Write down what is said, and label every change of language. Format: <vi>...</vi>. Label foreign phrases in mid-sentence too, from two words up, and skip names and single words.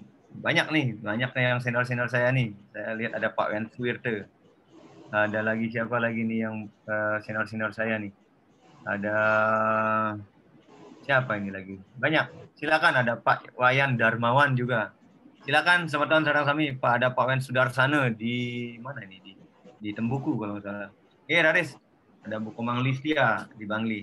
<id>Banyak yang senior saya nih. Saya lihat ada Pak Wenswirte. Ada lagi siapa lagi nih yang senior saya nih? Ada siapa ini lagi? Banyak. Silakan, ada Pak Wayan Darmawan juga. Silakan</id> <ban>semeton sarang sami.</ban> <id>Pak, ada Pak Wen Sudarsana di mana ini? Di Tembuku kalau nggak salah. Raris. Ada Bu Komang Listia di Bangli.</id>